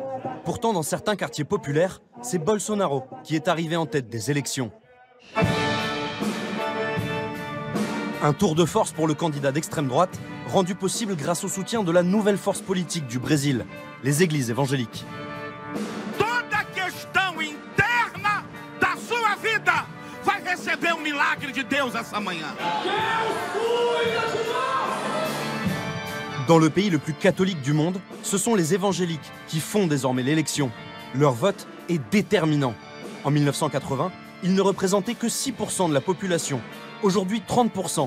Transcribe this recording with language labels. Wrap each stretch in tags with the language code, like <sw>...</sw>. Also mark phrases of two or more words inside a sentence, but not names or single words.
<fr>Pourtant, dans certains quartiers populaires, c'est Bolsonaro qui est arrivé en tête des élections. Un tour de force pour le candidat d'extrême droite, rendu possible grâce au soutien de la nouvelle force politique du Brésil, les églises évangéliques.</fr> <pt>Toda questão interna da sua vida vai receber milagre de Deus essa manhã.</pt> <fr>Dans le pays le plus catholique du monde, ce sont les évangéliques qui font désormais l'élection. Leur vote est déterminant. En 1980, ils ne représentaient que 6% de la population. Aujourd'hui, 30%.</fr>